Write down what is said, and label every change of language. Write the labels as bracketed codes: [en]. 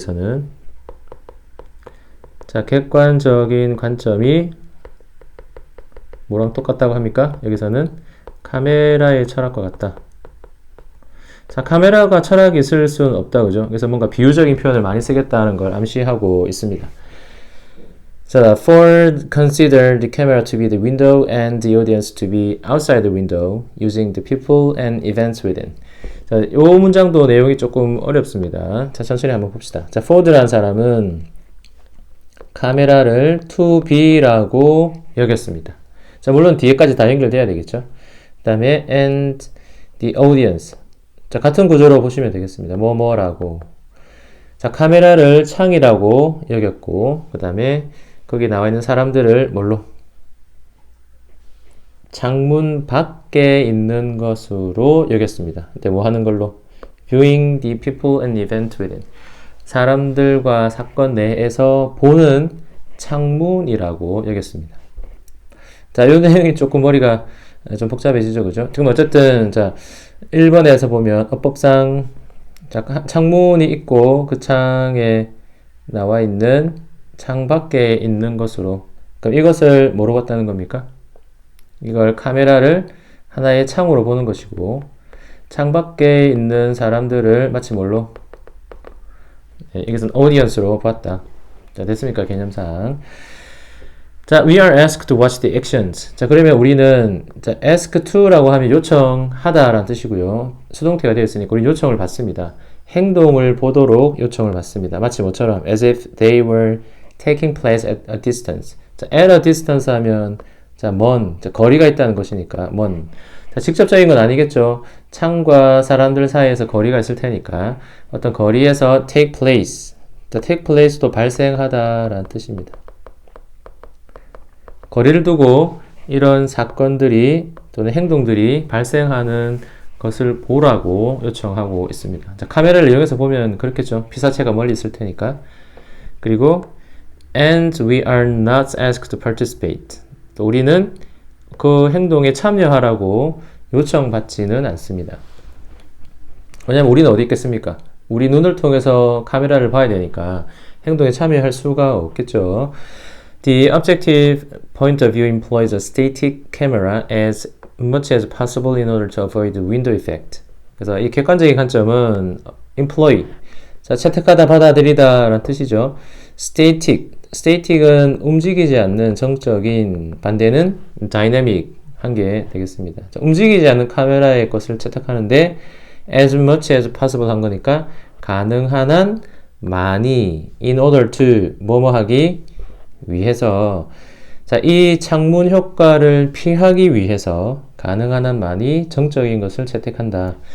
[ko] 여기서는 자, 객관적인 관점이 뭐랑 똑같다고 합니까? 여기서는 카메라의 철학과 같다. 자, 카메라가 철학이 있을 수는 없다, 그죠? 그래서 뭔가 비유적인 표현을 많이 쓰겠다는 걸 암시하고 있습니다. 자, [en] Ford considered the camera to be the window and the audience to be outside the window, using the people and events within. [ko] 자, 요 문장도 내용이 조금 어렵습니다. 자, 천천히 한번 봅시다. 자, Ford라는 사람은 카메라를 to be라고 여겼습니다. 자, 물론 뒤에까지 다 연결돼야 되겠죠. 그 다음에 [en] and the audience. [ko] 자, 같은 구조로 보시면 되겠습니다. 뭐뭐라고. 자, 카메라를 창이라고 여겼고, 그 다음에 거기 나와 있는 사람들을 뭘로? 창문 밖에 있는 것으로 여겼습니다. 이때 뭐 하는 걸로? [en] Viewing the people and event within. [ko] 사람들과 사건 내에서 보는 창문이라고 여겼습니다. 자, 이 내용이 조금 머리가 좀 복잡해지죠, 그죠? 지금 어쨌든, 자, 1번에서 보면 어법상 자, 창문이 있고 그 창에 나와 있는 창 밖에 있는 것으로 그럼 이것을 뭐로 봤다는 겁니까? 이걸 카메라를 하나의 창으로 보는 것이고 창 밖에 있는 사람들을 마치 뭘로? 네, 이것은 audience로 봤다. 자, 됐습니까? 개념상. 자, [en] we are asked to watch the actions. [ko] 자, 그러면 우리는 자, ask to라고 하면 요청하다라는 뜻이고요. 수동태가 되어 있으니까 우리 요청을 받습니다. 행동을 보도록 요청을 받습니다. 마치 뭐처럼 [en] as if they were taking place at a distance. [ko] 자, at a distance 하면 자, 먼, 자, 거리가 있다는 것이니까 먼. 자, 직접적인 건 아니겠죠. 창과 사람들 사이에서 거리가 있을 테니까 어떤 거리에서 take place. 자, take place도 발생하다라는 뜻입니다. 거리를 두고 이런 사건들이 또는 행동들이 발생하는 것을 보라고 요청하고 있습니다. 자, 카메라를 이용해서 보면 그렇겠죠. 피사체가 멀리 있을 테니까. 그리고 [en] and we are not asked to participate. [ko] 또 우리는 그 행동에 참여하라고 요청받지는 않습니다. 왜냐하면 우리는 어디 있겠습니까? 우리 눈을 통해서 카메라를 봐야 되니까 행동에 참여할 수가 없겠죠. [en] The objective point of view employs a static camera as much as possible in order to avoid the window effect. [ko] 그래서 이 객관적인 관점은 employ, 자, 채택하다, 받아들이다 라는 뜻이죠. static은 움직이지 않는 정적인, 반대는 dynamic 한 게 되겠습니다. 자, 움직이지 않는 카메라의 것을 채택하는데 [en] as much as possible [ko] 한 거니까 가능한 한 많이 [en] in order to [ko] 뭐뭐 하기 위해서 자, 이 창문 효과를 피하기 위해서 가능한 한 많이 정적인 것을 채택한다.